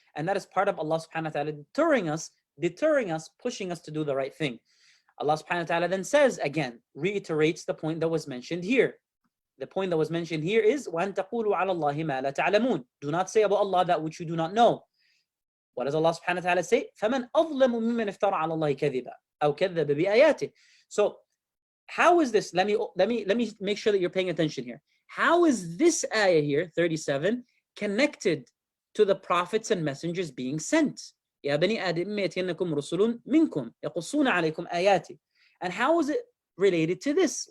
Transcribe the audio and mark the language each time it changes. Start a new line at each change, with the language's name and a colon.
English: And that is part of Allah subhanahu wa ta'ala deterring us, pushing us to do the right thing. Allah subhanahu wa ta'ala then says again, reiterates the point that was mentioned here. The point that was mentioned here is
Arabic: وَأَن تَقُولُوا عَلَى اللَّهِ مَا لَا تَعْلَمُونَ.
English: Do not say about Allah that which you do not know. What does Allah subhanahu wa ta'ala say?
Arabic: فَمَنْ أَظْلَمُ مِمَّنْ افترى على الله كذبا أو كذب بآياته.
English: So how is this? Let me make sure that you're paying attention here. How is this ayah here, 37, connected to the prophets and messengers being sent?
Arabic: يا بني آدم يأتينكم رسل منكم يقصون عليكم آياتي.
English: And how is it related to this?